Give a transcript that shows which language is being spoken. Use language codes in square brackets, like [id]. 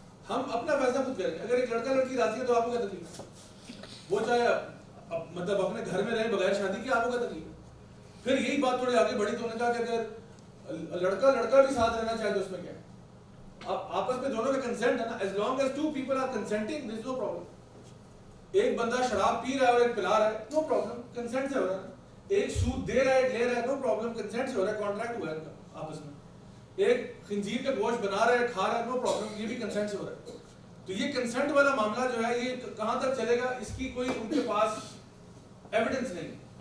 [ur] ہم اپنا فیصلہ خود کریں. اگر ایک لڑکا لڑکی راضی ہے تو آپ کو کیا تکلیف؟ وہ چاہے مطلب اپنے گھر میں رہے بغیر شادی کے، آپ کو کیا تکلیف؟ پھر یہی بات تھوڑی آگے بڑھی تو انہوں نے کہا کہ اگر لڑکا بھی ساتھ رہنا چاہے تو اس میں کیا ہے؟ آپس میں دونوں کا کنسنٹ ہے نا. [en] as long as two people are consenting there is no problem. [ur] ایک بندہ شراب پی رہا ہے اور ایک پلا رہا ہے، نو پرابلم، کنسنٹ سے ہو رہا ہے. ایک سود دے رہا ہے ایک لے رہا ہے، نو پرابلم، کنسنٹ سے ہو رہا ہے، کانٹریکٹ ہوا ہے ان کا آپس میں. ایک خنزیر کا گوشت بنا رہا ہے کھا رہا ہے، نو پرابلم، یہ بھی کنسنٹ سے ہو رہا ہے. تو یہ کنسنٹ والا معاملہ جو ہے یہ کہاں تک چلے گا، اس کی کوئی ان کے پاس ایویڈنس نہیں.